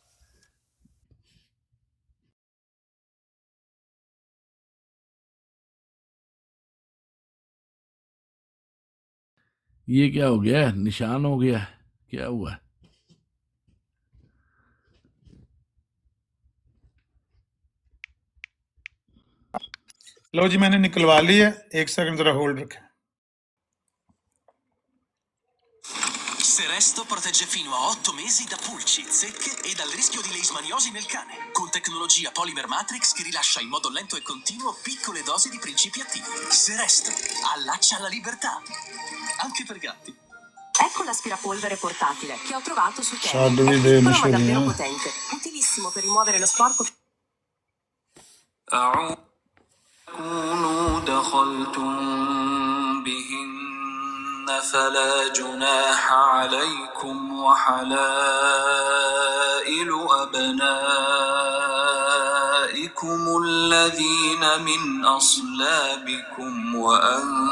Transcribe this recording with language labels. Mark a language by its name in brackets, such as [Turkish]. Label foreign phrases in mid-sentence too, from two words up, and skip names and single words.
[Hindi] ये क्या हो गया, निशान हो गया, क्या हुआ? लो जी मैंने निकलवा ली है, एक सेकंड जरा होल्ड रखें। [Italian] Seresto protegge fino a 8 mesi da pulci, zecche e dal rischio di leishmaniosi nel cane, con tecnologia Polymer Matrix che rilascia in modo lento e continuo piccole dosi di principi attivi. Seresto allaccia la libertà, anche per gatti. Ecco l'aspirapolvere portatile che ho trovato su Temu. Salve, È vede, piccolo ma Michele, davvero eh. potente, utilissimo per rimuovere lo sporco. [Arabic] كونوا دخلتم بهن فلا جناح عليكم وحلائل أبنائكم الذين من أصلابكم وأن